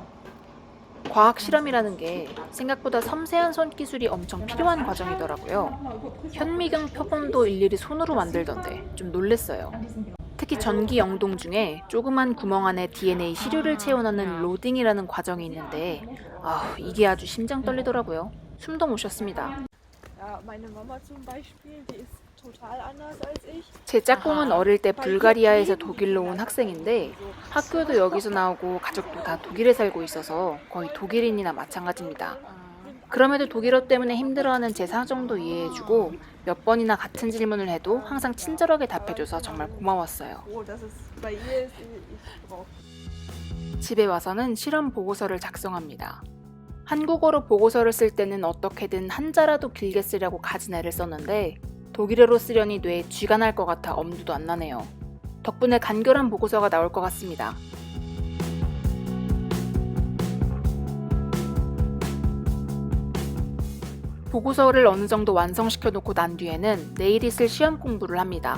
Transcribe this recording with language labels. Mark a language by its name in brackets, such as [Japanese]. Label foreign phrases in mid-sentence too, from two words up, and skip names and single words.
[Korean] 과학 실험이라는 게 생각보다 섬세한 손기술이 엄청 필요한 과정이더라고요. 현미경 표본도 일일이 손으로 만들던데 좀 놀랬어요. 특히 전기 영동 중에 조그만 구멍 안에 DNA 시료를 채워넣는 로딩이라는 과정이 있는데 이게 아주 심장 떨리더라고요. 숨도 못 쉬었습니다. [German] Ja, meine Mama zum Beispiel, die ist total anders als ich. [Korean] 제 짝꿍은 어릴 때 불가리아에서 독일로 온 학생인데 학교도 여기서 나오고 가족도 다 독일에 살고 있어서 거의 독일인이나 마찬가지입니다. 그럼에도 독일어 때문에 힘들어하는 제 사정도 이해해주고 몇 번이나 같은 질문을 해도 항상 친절하게 답해줘서 정말 고마웠어요. [German] Froh, dass es bei ihr ist. Ich brauche [Korean] 집에 와서는 실험 보고서를 작성합니다. 한국어로 보고서를 쓸 때는 어떻게든 한자라도 길게 쓰려고 가진 애를 썼는데 독일어로 쓰려니 뇌에 쥐가 날 것 같아 엄두도 안 나네요. 덕분에 간결한 보고서가 나올 것 같습니다. 보고서를 어느 정도 완성시켜 놓고 난 뒤에는 내일 있을 시험 공부를 합니다.